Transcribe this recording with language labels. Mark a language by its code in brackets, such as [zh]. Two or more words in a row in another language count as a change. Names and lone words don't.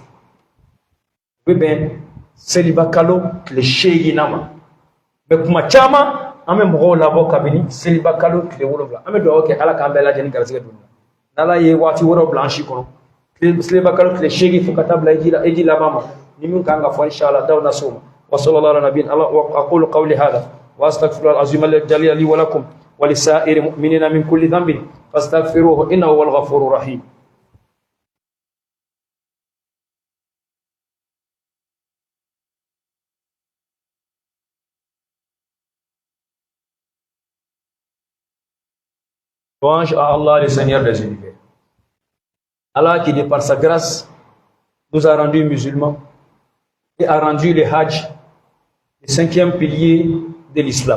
[bm] U bɛ bɛn seliba kalo tile 8 ma mais kuma caman an bɛ mɔgɔw labɔ kabini seliba kalo tile 7 an bɛ dugawu kɛ Ala k'an bɛɛ lajɛlen garisɛgɛ don n'Ala ye waati wɛrɛw bila an si kɔnɔ seliba kalo tile 8 fo ka taa bila heji laban ma ni min kan ka fɔ inshallah daw na s'o ma [ar] وصلى الله على نبينا وأقول قولي هذا وأستغفر العظيم الجليل لي ولكم ولسائر مؤمنين من كل ذنب فاستغفروه إنه هو الغفور الرحيم. [fr] Louange à Allah, le Seigneur des univers. Allah qui, de par sa grâce, nous a rendus musulmans et a rendu le Hajj le 5e pilier de l'islam.